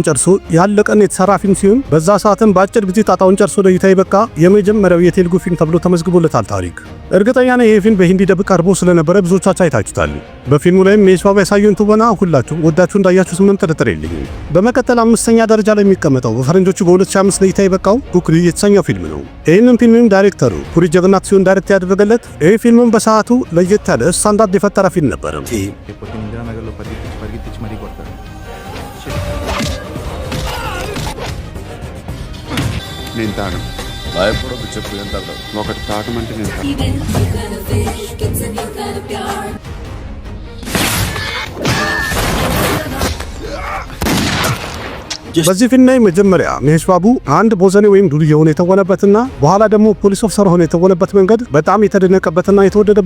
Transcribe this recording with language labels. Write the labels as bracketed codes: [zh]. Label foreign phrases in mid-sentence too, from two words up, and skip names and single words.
[am] ጨርሶ ያለቀን የተሰራ ፊልም ሲሆን በዛ ሰዓትም በአጭር ጊዜ ጣጣውን ጨርሶ ለእይታ የበቃ የመጀመሪያው የቴሉጉ ፊልም ተብሎ ተመዝግቦለታል ታሪክ። እርግጠኛ ነኝ ይህ ፊልም በሂንዲ ደብ ቀርቦ ስለነበረ ብዙዎቻችሁ አይታችሁታል። በፊልሙ ላይም መሄሽ ባቡ ያሳየውን ትወና ሁላችሁም ወዳችሁ እንዳያችሁት ምንም ጥርጥር የለኝም። በመቀጠል 5ኛ ደረጃ ላይ የሚቀመጠው በፈረንጆቹ በ2005 ለእይታ የበቃው ኩክሪ የተሰኘው ፊልም ነው። ይህንን ፊልምም ዳይሬክተሩ ፑሪ ጀገናት ሲሆን ዳይሬክት ያደረገለት። ይህ ፊልምም በሰዓቱ ለየት ያለ ስታንዳርድ የፈጠረ ፊልም ነበር። [te] నేను తాగను. భయపడదు, చెప్పు ఎంత అర్థం. ఒకటి తాగమంటే నేను తాగను. [am] በዚህ ፊልም ላይ መጀመሪያ መሄሽ ባቡ አንድ ቦዘኔ ወይም ዱርዬ ሆኖ የተወነበትና በኋላ ደግሞ [en] police officer [am] ሆኖ የተወነበት መንገድ በጣም የተደነቀበትና የተወደደበት